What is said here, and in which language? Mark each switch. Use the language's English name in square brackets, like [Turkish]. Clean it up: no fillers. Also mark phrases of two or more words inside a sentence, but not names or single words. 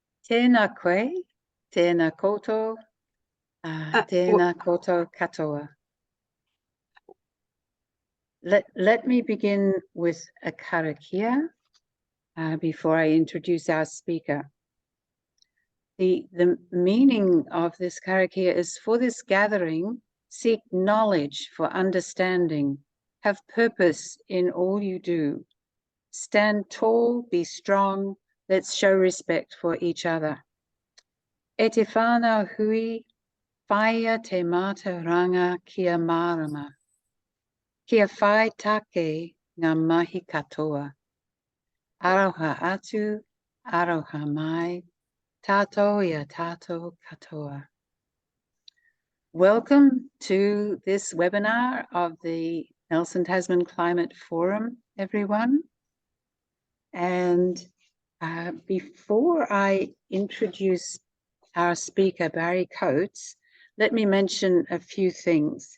[Māori] Tēnā koe, tēnā koutou, tēnā koutou katoa. [English] Let me begin with a karakia before I introduce our speaker. The meaning of this karakia is, for this gathering, seek knowledge for understanding, have purpose in all you do. Stand tall, be strong, let's show respect for each other. [Māori] E te whānau hui, whaia te mātauranga kia marama. Kia whai take ngā mahi katoa. Aroha atu, aroha mai, tātou ia tātou katoa. [English] Welcome to this webinar of the Nelson Tasman Climate Forum, everyone. And before I introduce our speaker, Barry Coates, let me mention a few things.